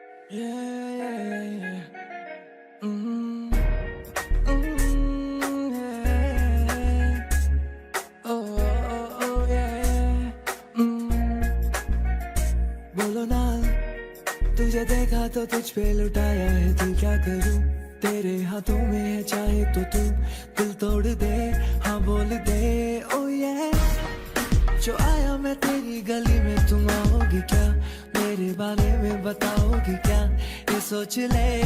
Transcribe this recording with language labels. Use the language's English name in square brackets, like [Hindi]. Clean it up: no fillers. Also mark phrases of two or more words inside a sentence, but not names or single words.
[English] Yeah, yeah, yeah. Yeah. Oh, oh, oh, yeah. [Hindi] बोलो ना, तुझे देखा तो तुझ पे लुटाया है दिल, क्या करूं तेरे हाथों में है, चाहे तो तू दिल तोड़ दे, हाँ बोल दे। ओ ये जो आया मैं तेरी गली में, तुम आओगी क्या, मेरे बारे में बताओगी क्या, ये सोच ले।